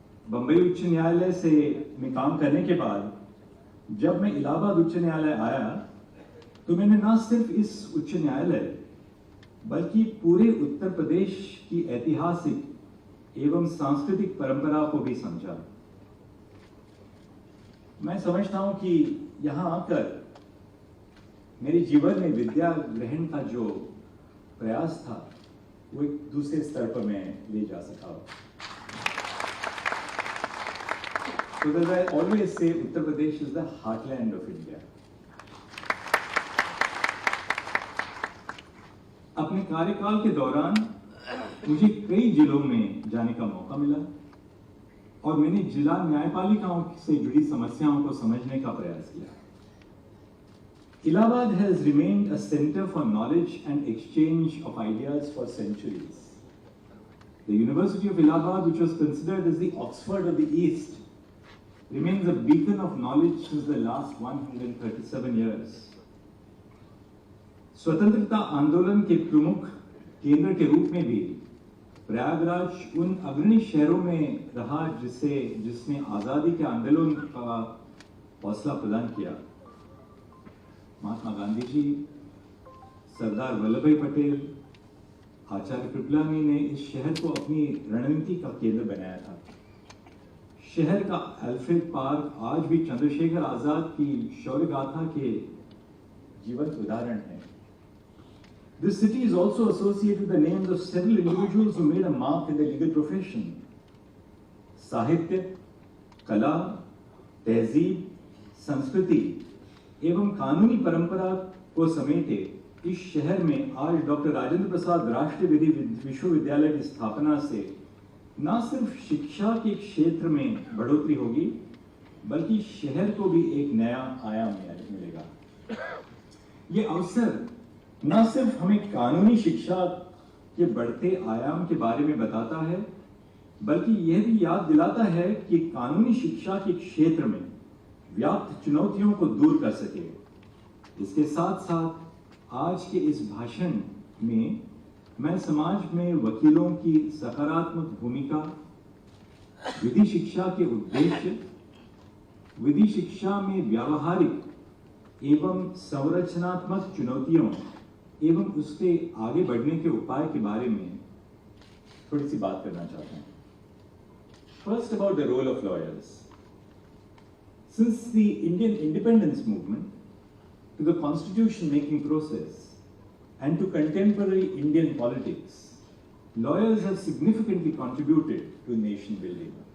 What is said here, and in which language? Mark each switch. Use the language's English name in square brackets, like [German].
[Hindi] बंबई उच्च न्यायालय से में काम करने के बाद जब मैं इलाहाबाद उच्च न्यायालय आया, तो मैंने न सिर्फ इस उच्च न्यायालय बल्कि पूरे उत्तर प्रदेश की ऐतिहासिक एवं सांस्कृतिक परंपरा को भी समझा। मैं समझता हूं कि यहां आकर मेरे जीवन में विद्या ग्रहण का जो प्रयास था, वो एक दूसरे स्तर पर मैं ले जा सका। [English] So that I always say Uttar Pradesh is the heartland of India. [Hindi] अपने कार्यकाल के दौरान मुझे कई जिलों में जाने का मौका मिला। और मैंने जिला न्यायपालिकाओं से जुड़ी समस्याओं को समझने का प्रयास किया। [English] Allahabad has remained a center for knowledge and exchange of ideas for centuries. The University of Allahabad, which was considered as the Oxford of the East, remains a beacon of knowledge since the last 137 years. [Hindi] स्वतंत्रता आंदोलन के प्रमुख केंद्र के रूप में भी प्रयागराज उन अग्रणी शहरों में रहा जिसने आजादी के आंदोलन का हौसला प्रदान किया। महात्मा गांधी जी, सरदार वल्लभ भाई पटेल, आचार्य कृपलानी ने इस शहर को अपनी रणनीति का केंद्र बनाया था। शहर का अल्फ्रेड पार्क आज भी चंद्रशेखर आजाद की शौर्य गाथा के जीवंत उदाहरण है। [English] This city is also associated with the names of several individuals who made a mark in the legal profession. [Hindi] साहित्य, कला, तहजीब, संस्कृति एवं कानूनी परंपरा को समेटे इस शहर में आज डॉक्टर राजेंद्र प्रसाद राष्ट्रीय विधि विश्वविद्यालय की स्थापना से न सिर्फ शिक्षा के क्षेत्र में बढ़ोतरी होगी, बल्कि शहर को भी एक नया आयाम मिलेगा। ये अवसर न सिर्फ हमें कानूनी शिक्षा के बढ़ते आयाम के बारे में बताता है, बल्कि यह भी याद दिलाता है कि कानूनी शिक्षा के क्षेत्र में व्याप्त चुनौतियों को दूर कर सके। इसके साथ साथ आज के इस भाषण में मैं समाज में वकीलों की सकारात्मक भूमिका, विधि शिक्षा के उद्देश्य, विधि शिक्षा में व्यावहारिक एवं संरचनात्मक चुनौतियों एवं उससे आगे बढ़ने के उपाय के बारे में थोड़ी सी बात करना चाहता हूं। [English] First, about the role of lawyers. Since the Indian independence movement to the constitution making process and to contemporary Indian politics, lawyers have significantly contributed to nation building.